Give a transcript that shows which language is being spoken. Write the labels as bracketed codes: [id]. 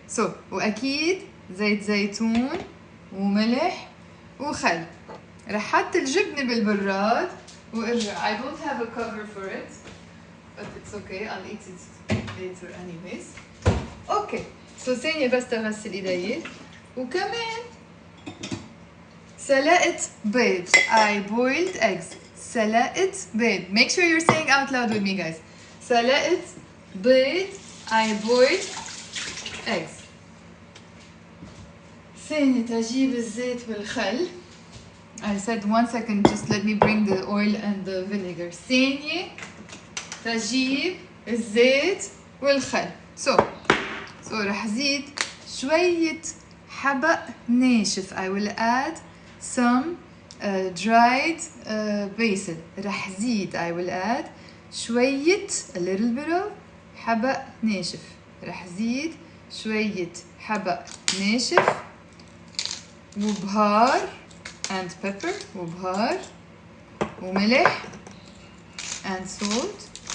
[ar] So وأكيد زيت زيتون وملح وخل. رح حط الجبنة بالبراد وارجع. [en] I don't have a cover for it, but it's okay. I'll eat it later anyways. Okay. [ar] So ثانية بس تغسل ايدي. وكمان سلقت بيض. [en] I boiled eggs. [ar] سلقت بيض. [en] Make sure you're saying out loud with me guys. [ar] سلقت بيض. [en] I boiled eggs. [ar] ثانية تجيب الزيت والخل. [en] I said 1 second, just let me bring the oil and the vinegar. [ar] ثانية تجيب الزيت والخل. So رح زيد شوية حبق ناشف. [en] I will add some dried basil. [ar] رح زيد [en] I will add [ar] شوية [en] a little bit of [ar] حبق ناشف. رح زيد شوية حبق ناشف وبهار [en] and pepper [ar] وبهار وملح [en] and salt.